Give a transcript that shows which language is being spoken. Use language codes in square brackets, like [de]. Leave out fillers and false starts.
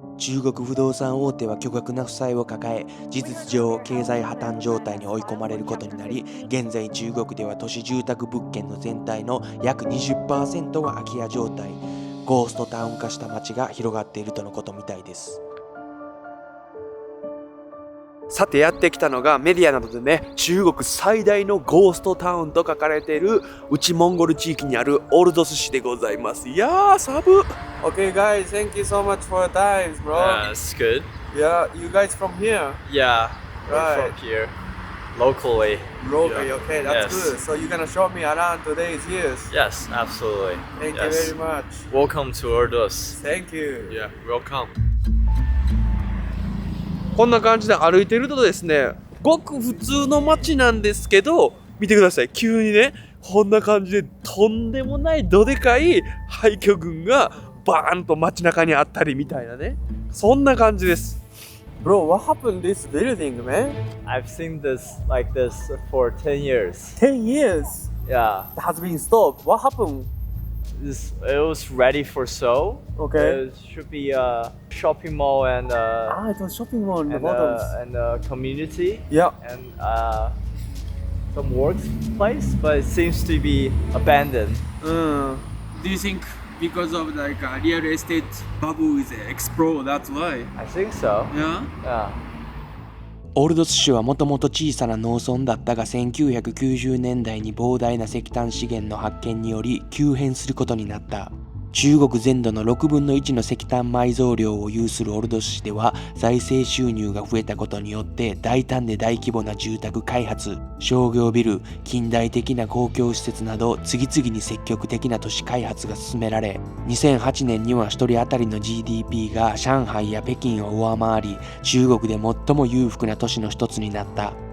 [ja] 中国不動産大手は巨額な負債を抱え、事実上経済破綻状態に追い込まれることになり、現在中国では都市住宅物件の全体の約 20% が空き家状態、ゴーストタウン化した街が広がっているとのことみたいです。さてやってきたのがメディアなどでね、中国最大のゴーストタウンと書かれている内モンゴル地域にあるオルドス市でございます。いやー寒っ。 [en] Okay guys, thank you so much for your time, bro. Yeah, it's good. Yeah, you guys from here? Yeah, Right. we're from here, locally. Locally, Yeah. okay, that's Yes. good. So you're gonna show me around today's years. Yes, absolutely. Thank you Yes. very much. Welcome to Ordos. Thank you. Yeah, welcome. [ja] こんな感じで歩いてるとですね、ごく普通の街なんですけど、見てください、急にね、こんな感じでとんでもないどでかい廃墟群がバーンと街中にあったりみたいなね、そんな感じです。 [en] Bro, what happened to this building, man? I've seen this like this for 10 years. 10 years Yeah, it has been stopped. What happened? it was ready for sale. Okay. It should be a shopping mall and It was shopping mall in the bottom. and a community Yeah. and some workplace, but it seems to be abandoned. Do you think because of like real estate bubble is explode, that's why? I think so. Yeah. Yeah. [ja] オルドス市はもともと小さな農村だったが、1990年代に膨大な石炭資源の発見により急変することになった。中国全土の6分の1の石炭埋蔵量を有するオルドス市では、財政収入が増えたことによって大胆で大規模な住宅開発、商業ビル、近代的な公共施設など次々に積極的な都市開発が進められ、2008年には1人当たりの GDP が上海や北京を上回り、中国で最も裕福な都市の一つになった。